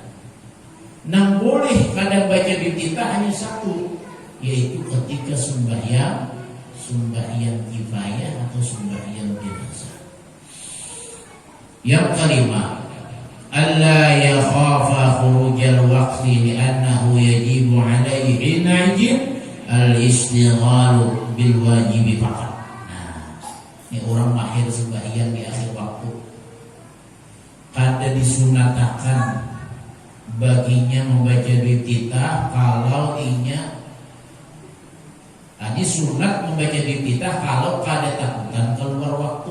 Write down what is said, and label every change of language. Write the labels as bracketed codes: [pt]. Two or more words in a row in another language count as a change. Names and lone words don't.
[bjn] Nang boleh kadang baca iftitah hanya satu, yaitu ketika sembahyang kifayah atau sembahyang jenazah. [id] Yang kelima, [ar] ألا يخاف خروج الوقت لأنه يجب عليه حينئذ الاشتغال بالواجب فقط. [id] Nah, ini orang mahir sembahyang di akhir waktu. [bjn] Kada disunatakan baginya membaca iftitah kalau inya ini sunat membaca iftitah kalau kada takutan keluar waktu.